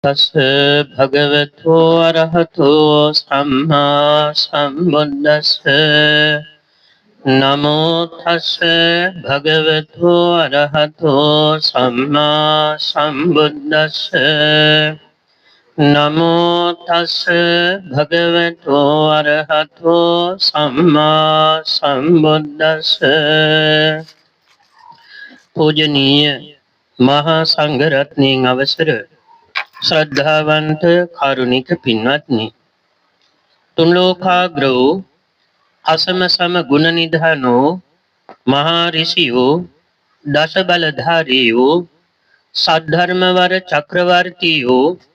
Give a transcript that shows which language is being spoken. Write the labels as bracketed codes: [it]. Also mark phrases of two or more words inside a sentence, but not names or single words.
[pi] තස්ස භගවතු අරහතෝ සම්මා සම්බුද්දස්ස නමෝ තස්ස භගවතු අරහතෝ සම්මා සම්බුද්දස්ස නමෝ තස්ස භගවතු අරහතෝ සම්මා සම්බුද්දස්ස. [si] පූජනීය මහා සංඝරත්නයන් අවසර ශ්‍රද්ධාවන්ත කාරුණික පින්වත්නි, තුන් ලෝකාග්‍ර වූ අසම සම ගුණ නිධානෝ මහා ඍෂියෝ දස බලධාරීයෝ සද්ධර්මවර චක්‍රවර්තියෝ